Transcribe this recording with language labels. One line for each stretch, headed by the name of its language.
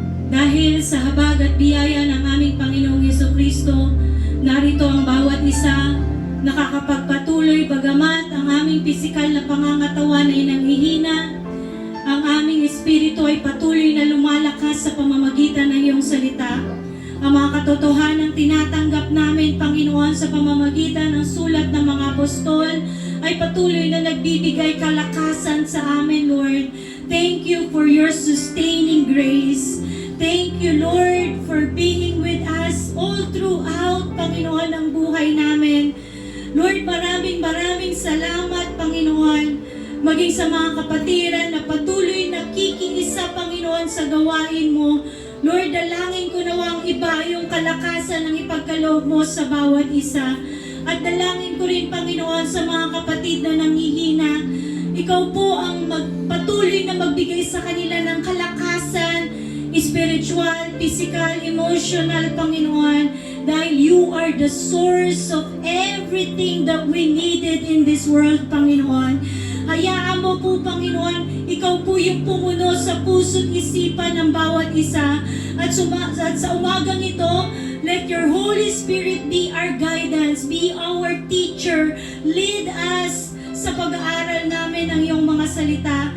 Filipino: Dahil sa habag at biyaya ng aming Panginoong Jesucristo, narito ang bawat isa, nakakapagpatuloy bagamat ang aming pisikal na pangangatawan ay nanghihina, ang aming espiritu ay patuloy na lumalakas sa pamamagitan ng iyong salita. Ang mga katotohanan tinatanggap namin, Panginoon, sa pamamagitan ng sulat ng mga apostol ay patuloy na nagbibigay kalakasan sa amin, Lord.
English: Thank you for your sustaining grace. Thank you, Lord, for being with us all throughout, Panginoon,
Filipino: ang buhay namin. Lord, maraming salamat, Panginoon, maging sa mga kapatiran na patuloy nakikiisa, Panginoon, sa gawain mo. Lord, dalangin ko nawang iba yung kalakasan ng ipagkaloob mo sa bawat isa. At dalangin ko rin, Panginoon, sa mga kapatid na nanghihina. Ikaw po ang patuloy na magbigay sa kanila ng kalakasan,
English: spiritual, physical, emotional,
Filipino: Panginoon.
English: Dahil you are the source of everything that we needed in this world, Panginoon.
Filipino: Hayaan mo po, Panginoon, Ikaw po yung pumuno sa puso't isipan ng bawat isa. At sa umagang ito,
English: let your Holy Spirit be our guidance, be our teacher. Lead us
Filipino: sa pag-aaral namin ng iyong mga salita.